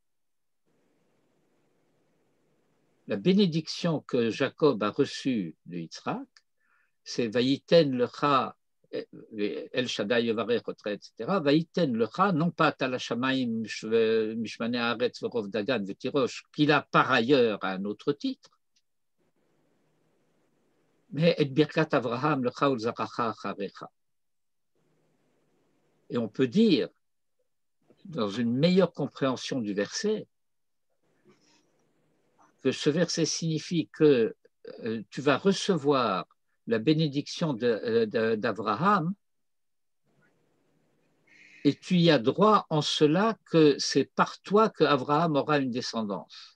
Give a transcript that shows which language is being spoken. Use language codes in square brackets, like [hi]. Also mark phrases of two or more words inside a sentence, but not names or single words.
[fr] La bénédiction que Jacob a reçue de Yitzhak, c'est [he] ויתן לך אל שדי יברך, [fr] etc. [he] ויתן לך, non pas טל השמים משמני הארץ ורב דגן ותירוש, [fr] qu'il a par ailleurs à un autre titre, mais [he] את ברכת אברהם לך ולזרעך אחריך. [fr] Et on peut dire, dans une meilleure compréhension du verset, que ce verset signifie que tu vas recevoir la bénédiction d'Abraham et tu y as droit en cela que c'est par toi que Abraham aura une descendance.